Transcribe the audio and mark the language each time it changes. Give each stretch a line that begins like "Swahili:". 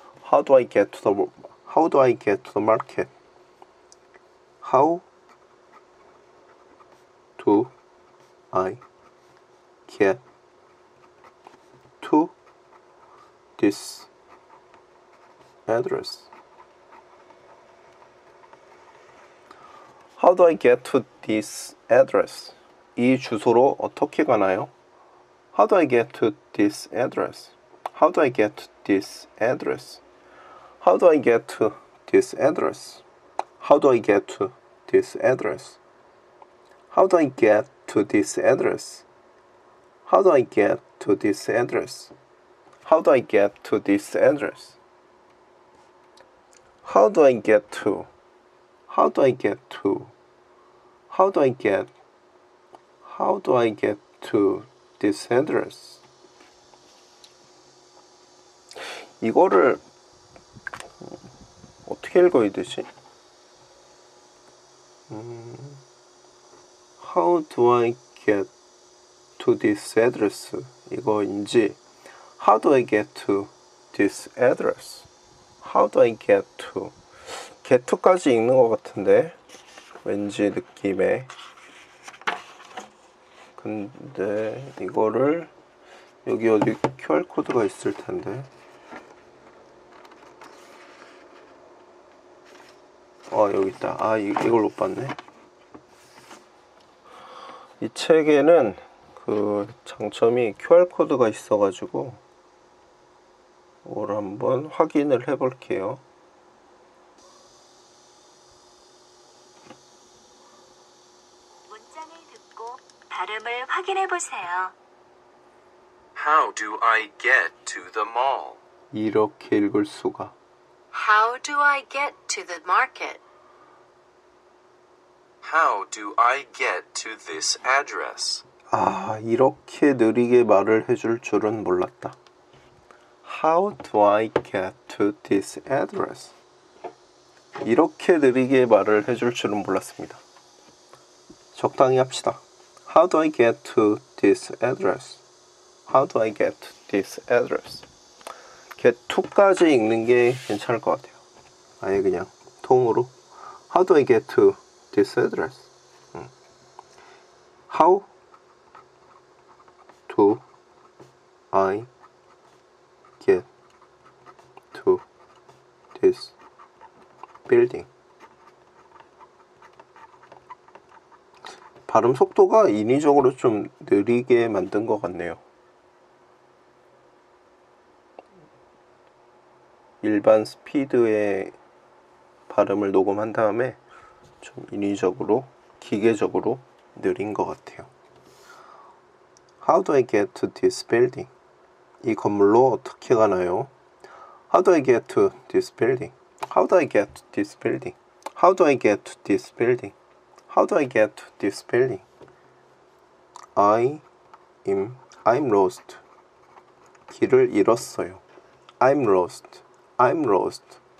English: How do I get to the market? How do I get to this address? How do I get to this address?
Korean: 이 주소로 어떻게 가나요?
English: How do I get to this address? How do I get to this address? How do I get to this address? How do I get to this address? How do I get to this address? How do I get to this address? How do I get to this address? How do I get to? How do I get to? How do I get? How do I get to this address?
Korean: 이거를 어떻게 읽어야 되지?
English: How do I get to this address?
Korean: 이거인지
English: How do I get to this address? How do I get to? get to
Korean: 까지 읽는 것 같은데 왠지 느낌에. 근데 이거를 여기 어디 QR 코드가 있을 텐데. 여기 있다. 이걸 못 봤네. 이 책에는 그 장점이 QR 코드가 있어가지고 이걸 한번 확인을 해볼게요. 문장을 듣고 발음을 확인해 보세요.
English: How do I get to the mall?
Korean: 이렇게 읽을 수가.
English: How do I get to the market? How do I get to this address?
Korean: 이렇게 느리게 말을 해줄 줄은 몰랐다.
English: How do I get to this address?
Korean: 이렇게 느리게 말을 해줄 줄은 몰랐습니다. 적당히 합시다.
English: How do I get to this address? How do I get to this address? get to
Korean: 까지 읽는 게 괜찮을 것 같아요. 아예 그냥 통으로
English: How do I get to this address? How do I get to this building?
Korean: 발음 속도가 인위적으로 좀 느리게 만든 것 같네요. 일반 스피드의 발음을 녹음한 다음에 좀 인위적으로, 기계적으로 느린 것 같아요.
English: How do I get to this building?
Korean: 이 건물로 어떻게 가나요?
English: How do I get to this building? How do I get to this building? How do I get to this building? How do I get to this building? I'm lost.
Korean: 길을 잃었어요.
English: I'm lost. I'm lost.